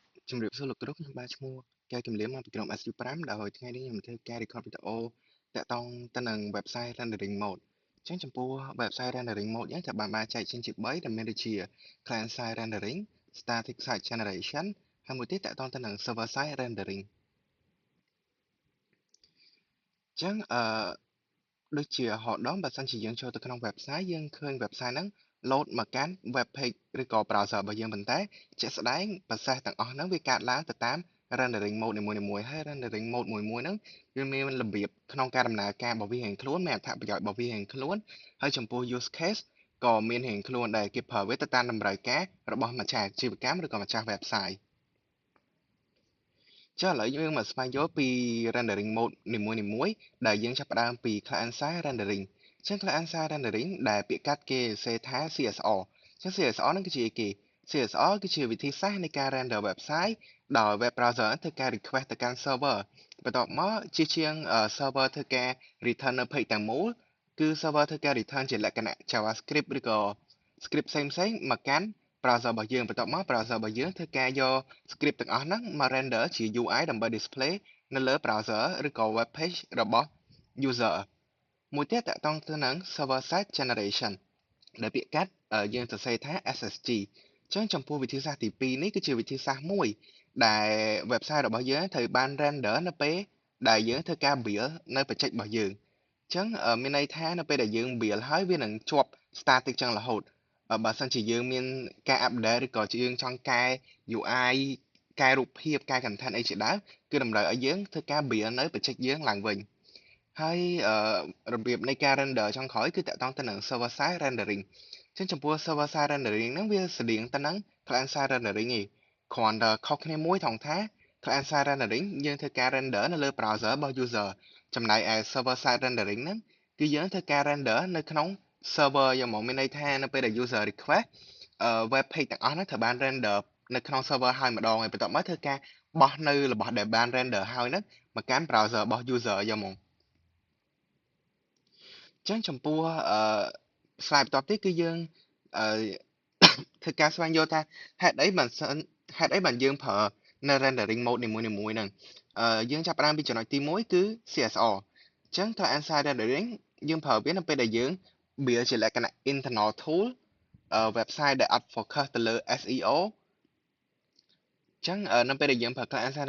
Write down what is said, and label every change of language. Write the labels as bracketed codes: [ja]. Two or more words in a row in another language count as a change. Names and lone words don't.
[km] ជំរាបសួរលោកគ្រូខ្ញុំបាទឈ្មោះកែវគំលៀមមកពីក្រុម SU5 ដោយថ្ងៃនេះខ្ញុំធ្វើការ record វីដេអូតាក់ទងទៅនឹង [en] website rendering mode [km] អញ្ចឹងចំពោះ [en] website rendering mode [km] យើងត្រូវបានចែកចេញជា3ដែលមានដូចជា [en] client side rendering static site generation [km] ហើយមួយទៀតតាក់ទងទៅនឹង [en] server side rendering [km] អញ្ចឹងដូចជាហោដុំបើសិនជាយើងចូលទៅក្នុង website យើងឃើញ website ហ្នឹង load មកកាន់ [en] web page [km] ឬក៏ browser របស់យើងប៉ុន្តែជាក់ស្ដែង process ទាំងអស់ហ្នឹងវាកើតឡើងទៅតាម [en] rendering mode [km] នីមួយៗហើយ [en] rendering mode [km] មួយៗហ្នឹងវាមានរបៀបក្នុងការដំណើរការរបស់វារៀងខ្លួនមានអត្ថប្រយោជន៍របស់វារៀងខ្លួនហើយចំពោះ [en] use case [km] ក៏មានរៀងខ្លួនដែរគេប្រើវាទៅតាមតម្រូវការរបស់ម្ចាស់អាជីវកម្មឬក៏ម្ចាស់ website ចុះឥឡូវយើងមកស្វែងយល់ពី [en] rendering mode [km] នីមួយៗដែលយើងចាប់ផ្ដើមពី [en] client side rendering [km] អញ្ចឹង [en] client side rendering [km] ដែលពាក្យកាត់គេសរសេរថា CSR អញ្ចឹង CSR ហ្នឹងគឺជាអីគេ CSR គឺជាវិធីសាស្ត្រនៃការ [en] render website [km] ដោយ [en] web browser [km] ធ្វើការ request ទៅកាន់ server បន្ទាប់មកជាជាង server ធ្វើការ return នៅ page ទាំងមូលគឺ server ធ្វើការ return ជាលក្ខណៈ JavaScript ឬក៏ script ផ្សេងៗមកកាន់ browser របស់យើងបន្ទាប់មក browser របស់យើងធ្វើការយក script ទាំងអស់ហ្នឹងមក render ជា UI ដើម្បី display នៅលើ browser ឬក៏ [en] web page [km] របស់ user មួយទៀតតាក់ទងទៅនឹង [en] server side generation [km] ដែលពាក្យកាត់យើងសរសេរថា SSG អញ្ចឹងចំពោះវិធីសាស្ត្រទី2នេះគឺជាវិធី សាស្ត្រមួយដែល website របស់យើងត្រូវបាន render នៅពេលដែលយើងធ្វើការ build នៅបច្ចេករបស់យើងអញ្ចឹងមានន័យថានៅពេលដែលយើង build ហើយវានឹងជាប់ static ចឹងរហូតបើសិនជាយើងមាន ការ update ឬក៏យើងចង់កែ UI កែរូបភាពកែ content អីជាដើមគឺតម្រូវឲ្យយើងធ្វើការ build នៅបច្ចេកយើងឡើងវិញហើយរបៀបនៃការ render ចុងក្រោយគឺតាក់ទងទៅនឹង [en] server side rendering [km] អញ្ចឹងចំពោះ [en] server side rendering [km] ហ្នឹងវាស្រដៀងទៅនឹង [en] client side rendering [km] ឯងគ្រាន់តែខុសគ្នាមួយត្រង់ថា [en] client side rendering [km] យើងធ្វើការ render នៅលើ browser របស់ user ចំណែកឯ [en] server side rendering [km] ហ្នឹងគឺយើងធ្វើការ render នៅក្នុង server យ៉ាងហ្មងមានន័យថានៅពេលដែល [en] user request web page [km] ទាំងអស់ហ្នឹងត្រូវបាន render នៅក្នុង server ហើយម្ដងហើយបន្ទាប់មកធ្វើការបោះនៅរបស់ដែលបាន render ហើយហ្នឹងមកកាន់ browser របស់ user យ៉ាងហ្មង អញ្ចឹងចំពោះslide បន្ទាប់ទៀតគឺយើងអឺ ធ្វើការស្វែងយល់ថាហេតុអីបានយើងប្រើនៅ [en] rendering mode [km] នីមួយៗហ្នឹងយើងចាប់ផ្ដើមពីចំណុចទី1គឺ CSR អញ្ចឹង client side rendering យើងប្រើវានៅពេលដែលយើង build ជាលក្ខណៈ [en] internal tool website [km] ដែលអត់ focus ទៅលើ SEO អញ្ចឹងនៅពេលដែលយើងប្រើ [en] client side